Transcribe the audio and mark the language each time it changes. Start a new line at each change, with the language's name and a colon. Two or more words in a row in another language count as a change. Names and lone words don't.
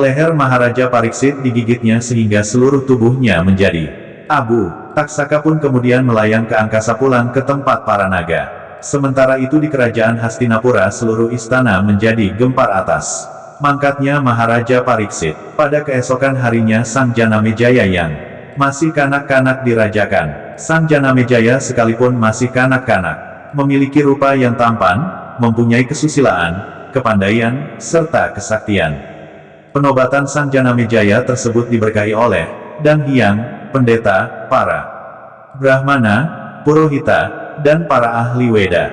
Indonesian: Leher Maharaja Pariksit digigitnya sehingga seluruh tubuhnya menjadi abu. Taksaka pun kemudian melayang ke angkasa pulang ke tempat para naga. Sementara itu di kerajaan Hastinapura seluruh istana menjadi gempar atas mangkatnya Maharaja Pariksit. Pada keesokan harinya Sang Janamejaya yang masih kanak-kanak dirajakan. Sang Janamejaya sekalipun masih kanak-kanak memiliki rupa yang tampan, mempunyai kesusilaan, kepandaian, serta kesaktian. Penobatan Sang Janamejaya tersebut diberkahi oleh Dang Hyang, pendeta, para Brahmana, Purohita, dan para ahli Weda.